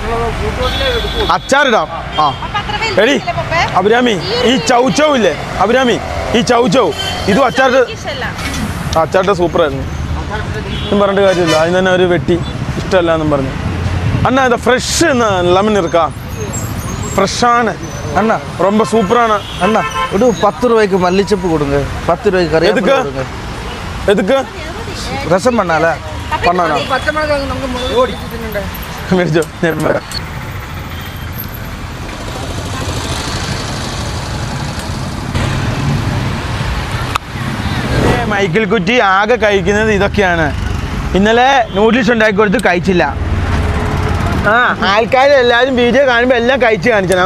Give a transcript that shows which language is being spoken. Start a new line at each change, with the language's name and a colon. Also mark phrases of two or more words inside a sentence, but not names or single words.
Malayalam: ആ എടി അഭിരാമി, ഈ ചൗച്ചൗ ഇല്ലേ അഭിരാമി, ഈ ചൗച്ചൗ ഇതും അച്ചാറിട്ട് സൂപ്പറായിരുന്നു. ഒന്നും പറഞ്ഞിട്ട് കാര്യമില്ല. അതിന് തന്നെ ഒരു വെട്ടി ഇഷ്ടമല്ല എന്നും പറഞ്ഞു. അണ്ണാ ഇത്
English: fresh lemon
Malayalam: ഇരിക്കാം. ഫ്രഷാണ്
Tamil: அண்ணா, ரொம்ப சூப்பரான அண்ணா. ஒரு 10 ரூபாய்க்கு மல்லிச்சப்பு கொடுங்க. 10 ரூபாய்க்கு கறிவேப்பிலை கொடுங்க. எதுக்கு? ரசம் பண்ணால பண்ணானா? பச்சை மிளகாய் நமக்கு ஓடி தின்னுடா.
Malayalam: മേടിച്ചോ. മൈക്കിൾ കുറ്റി ആകെ കഴിക്കുന്നത് ഇതൊക്കെയാണ്. ഇന്നലെ നൂഡിൽസ് ഉണ്ടാക്കി കൊടുത്ത് കഴിച്ചില്ല. ആൾക്കാരെല്ലാവരും വീഡിയോ കാണുമ്പോൾ എല്ലാം കഴിച്ച് കാണിക്കണം.